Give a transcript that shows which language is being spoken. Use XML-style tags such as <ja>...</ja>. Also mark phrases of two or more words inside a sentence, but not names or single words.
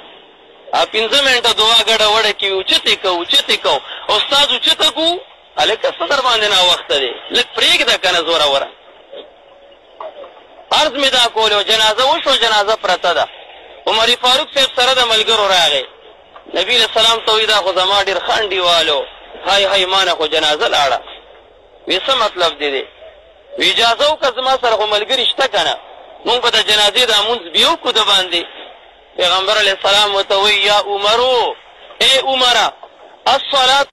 <ps>15 منټه دعا ګډه وډه کې اوچتې کوو اوچتې کوو استاد اوچته کوو هلکه څه در باندې ناوخته دی لږ پرېږده که نه زوروره عرض مې دا کولو جنازه وشوه جنازه پرته ده عمر فاروق صاحب سره د ملګرو راغی نبي</ps> <ar>علیه السلام</ar> <ps>ته وایي دا خو زما ډېر ښه انډیوالو های های ما نه خو جنازه لاړه وی څه مطلب دی وی اجازه وکړه زما سره خو ملګري شته که نه مونږ به د جنازې دا مونځ بیا وکړو د باندې پیغمبر</ps> <ar>علیه السلام</ar> <ps>ورته وایي</ps> <ar>یا عمرو ای عمره الصلاة</ar>